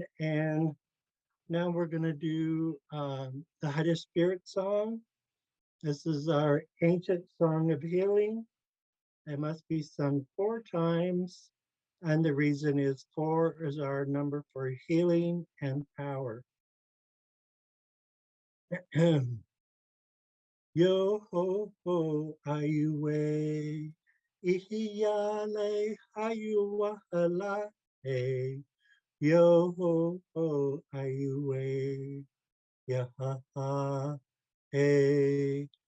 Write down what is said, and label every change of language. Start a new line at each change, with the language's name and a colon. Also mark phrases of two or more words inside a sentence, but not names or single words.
English: And now we're going to do the High Spirit song. This is our ancient song of healing. It must be sung 4 times. And the reason is 4 is our number for healing and power. Yo ho ho ayuwe ihiyale ayuwahala hey yo ho ho ayuwe ya ha ha hey